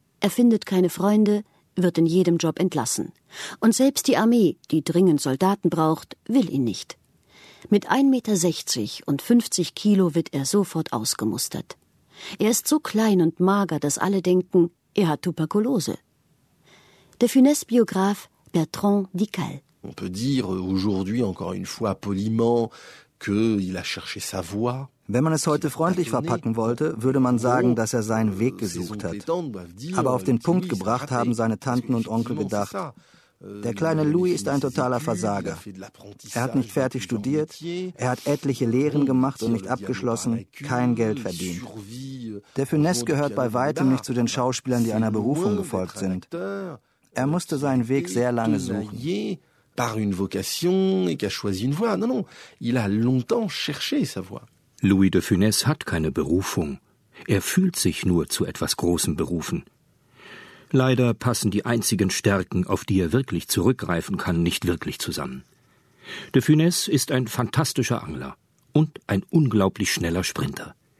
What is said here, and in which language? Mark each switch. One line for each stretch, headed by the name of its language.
German: Er findet keine Freunde, wird in jedem Job entlassen. Und selbst die Armee, die dringend Soldaten braucht, will ihn nicht. Mit 1,60 Meter und 50 Kilo wird er sofort ausgemustert. Er ist so klein und mager, dass alle denken, er hat Tuberkulose. De Funès Biograf Bertrand Dical.
French: On peut dire aujourd'hui encore une fois poliment que il a cherché sa voie.
German: Wenn man es heute freundlich verpacken wollte, würde man sagen, dass er seinen Weg gesucht hat. Aber auf den Punkt gebracht haben seine Tanten und Onkel gedacht, der kleine Louis ist ein totaler Versager. Er hat nicht fertig studiert, er hat etliche Lehren gemacht und nicht abgeschlossen, kein Geld verdient. De Funès gehört bei weitem nicht zu den Schauspielern, die einer Berufung gefolgt sind. Er musste seinen Weg sehr lange suchen.
French: Par une vocation et qu'a choisi une voie. Non, non, il a longtemps cherché sa voie.
German: Louis de Funès hat keine Berufung. Er fühlt sich nur zu etwas Großem berufen. Leider passen die einzigen Stärken, auf die er wirklich zurückgreifen kann, nicht wirklich zusammen. De Funès ist ein fantastischer Angler und ein unglaublich schneller Sprinter.